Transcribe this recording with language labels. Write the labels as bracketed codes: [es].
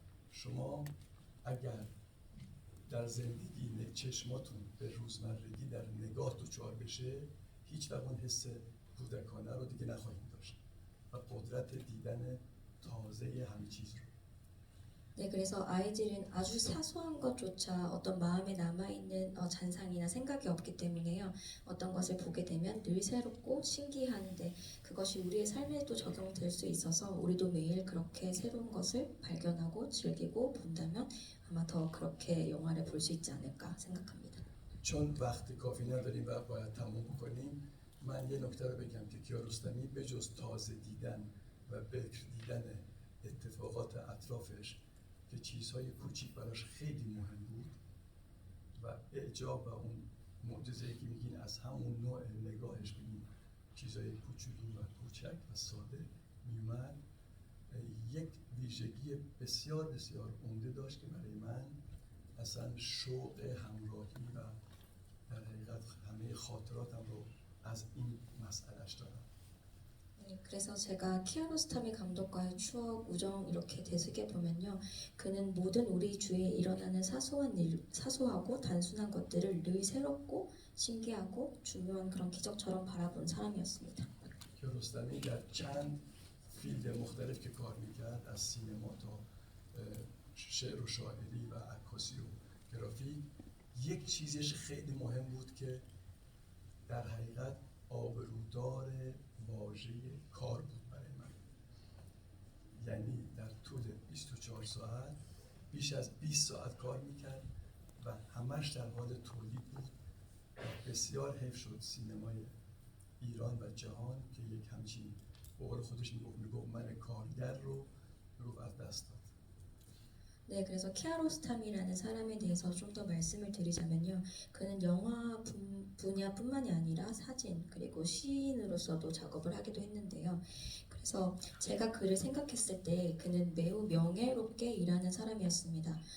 [fa] شما اگر در زندگی چشماتون به روزمرگی در نگاه دچار بشه هیچ وقت اون حس کودکانه رو دیگه نخواهیم داشت و قدرت دیدن تازه همه چیز رو. [ko] 네, 그래서 아이들은 아주 사소한 것조차 어떤 마음에 남아있는 잔상이나 생각이 없기 때문에요. 어떤 것을 보게 되면 늘 새롭고 신기한데 그것이 우리의 삶에도 적용될 수 있어서 우리도 매일 그렇게 새로운 것을 발견하고 즐기고 본다면 아마 더 그렇게 영화를 볼 수 있지 않을까 생각합니다. [fa] چون وقت کافی نداریم و باید تموم بکنیم من یه نکته رو بگم که کیارستمی به جز تازه دیدن و بکر دیدن اتفاقات اطرافش که چیزهای کوچیک براش خیلی مهم بود و اعجاب و اون معجزه‌ای که میگین از همون نوع نگاهش به این چیزهای کوچولو و کوچک و ساده میومد یک ویژگی بسیار بسیار عمده داشت که برای من اصلا شوق همراهی و در حقیقت همه خاطراتم رو از این مسئلهش دارم. [ko] 네, 그래서 제가 키아로스타미 감독과의 추억, 우정 이렇게 되새겨 보면요, 그는 모든 우리 주위에 일어나는 사소한 일, 사소하고 단순한 것들을 늘 새롭고 신기하고 중요한 그런 기적처럼 바라본 사람이었습니다. [fa] کیارستمی در چند فیلد مختلف که کار میکرد از سینما تا شعر و شاعری و عکاسی و گرافیک یک چیزش خیلی مهم بود که در حقیقت آبرودار واژه کار بود برای من. یعنی در طول 24 ساعت بیش از 20 ساعت کار میکرد و همش در حال تولید بود. بسیار حیف شد سینمای ایران و جهان که یک همچین به قول خودش میگفت من کارگر رو از دست داد. [ko] 네, 그래서 키아로스탐이라는 사람에 대해서 좀 더 말씀을 드리자면요. 그는 영화 분야뿐만이 아니라 사진 그리고 시인으로서도 작업을 하기도 했는데요. 그래서 제가 그를 생각했을 때 그는 매우 명예롭게 일하는 사람이었습니다.